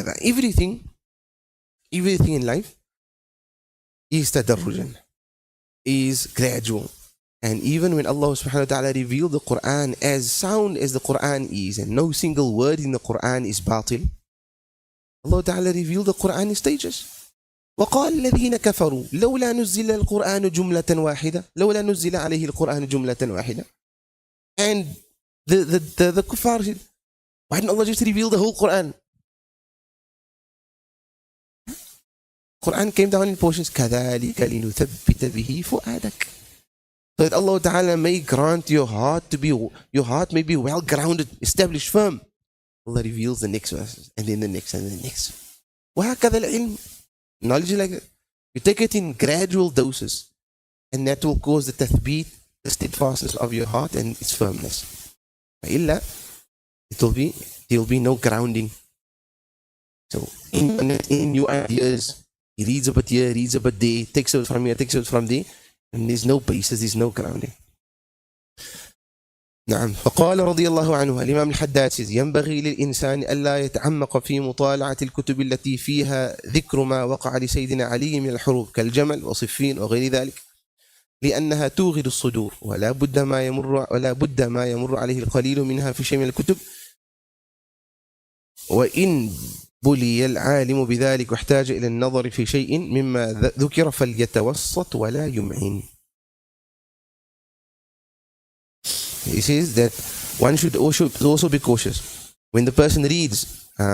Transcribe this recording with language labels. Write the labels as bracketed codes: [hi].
[en] Everything in life is tadarrujan, is gradual. And even when Allah subhanahu wa ta'ala revealed the Quran, as sound as the Quran is, and no single word in the Quran is batil, Allah ta'ala revealed the Quran in stages. [ar] وقال الذين كفروا لولا نزل القرآن جملة واحدة لولا نزل عليه القرآن جملة واحدة. [en] And the kuffar said, why didn't Allah just reveal the whole Quran? Quran came down in portions. [ar] كَذَلِكَ لِنُثَبِّتَ بِهِ فُؤَادَكَ. [en] So that Allah Ta'ala may grant your heart may be well grounded, established, firm. Allah reveals the next verses, and then the next, and the next. [ar] وَهَكَذَا الْعِلْمِ. [en] Knowledge is like that. You take it in gradual doses, and that will cause the tathbeet, the steadfastness of your heart and its firmness. Illa, there will be no grounding. So in new ideas, he reads a bit here, reads a bit there, takes it from here, takes it from there, and there's no basis, there's no grounding. [ar] نعم. فقال رضي الله عنه الإمام الحداد [en] says [ar] ينبغي للإنسان ألا يتعمق في مطالعة الكتب التي فيها ذكر ما وقع لسيدنا علي من الحروب كالجمل وصفين وغير ذلك، لأنها توغل الصدور، ولا بد ما يمر عليه القليل منها في شيء من الكتب، وإن بلي العالم بذلك واحتاج إلى النظر في شيء مما ذكر فليتوسط ولا يمعن. [en] He says that one should also be cautious when the person reads.